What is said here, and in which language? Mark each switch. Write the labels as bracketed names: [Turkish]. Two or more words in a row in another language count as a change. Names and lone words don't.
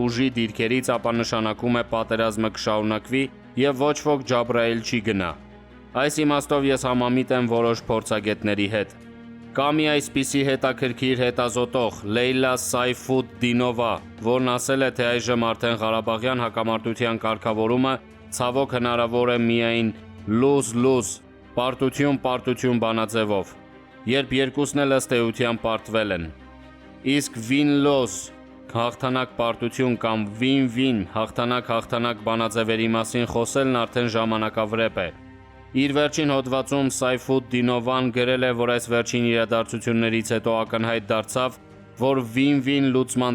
[Armenian] ուժի դիրքերից, ապա նշանակում է պատերազմը կշարունակվի եւ ոչ ոք Ջաբրայիլ չի գնա։ Այս իմաստով ես համամիտ եմ որոշ փորձագետների հետ։ Կա մի այսպիսի հետաքրքիր հետազոտող Լեյլա Սայֆուդդինովա, որն ասել է, թե այժմ արդեն Ղարաբաղյան հակամարտության կարգավորումը ցավոք հնարավոր է միայն [English] lose-lose, [Armenian] պարտություն-պարտություն բանաձևով, երբ երկուսն էլ ըստ էության պարտվել են։ Իսկ [English] win-loss, [Armenian] հաղթանակ-պարտություն կամ [English] win-win, [Armenian] հաղթանակ-հաղթանակ բանաձևերի մասին խոսելն արդեն ժամանակավրեպ է։ Իր վերջին հոդվածում Սայֆուդդինովան գրել է, որ այս վերջին իրադարձություններից հետո ակնհայտ դարձավ, որ [English] win-win [Armenian] լուծման